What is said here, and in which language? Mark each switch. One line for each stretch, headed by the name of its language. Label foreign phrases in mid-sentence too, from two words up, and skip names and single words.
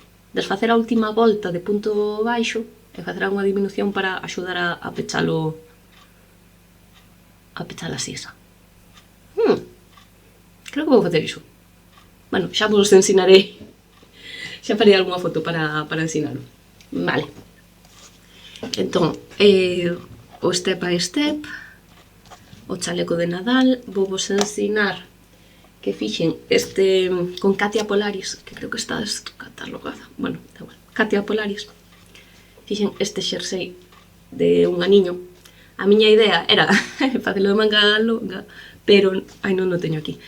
Galician: Desfacer a última volta de punto baixo e facer unha diminución para axudar a pechalo, a pechar a sisa. Creo que vou facer iso. Bueno, xa vos ensinarei. Xa farei algunha foto para ensinarlo. Vale. Entón, o
English: step by step,
Galician: o chaleco de Nadal, vou vos ensinar que fixen este con Katia Polaris, que creo que está descatalogada. Bueno, da igual. Katia Polaris. Fixen este xersei de un aniño. A miña idea era facelo de manga longa, pero non o teño aquí.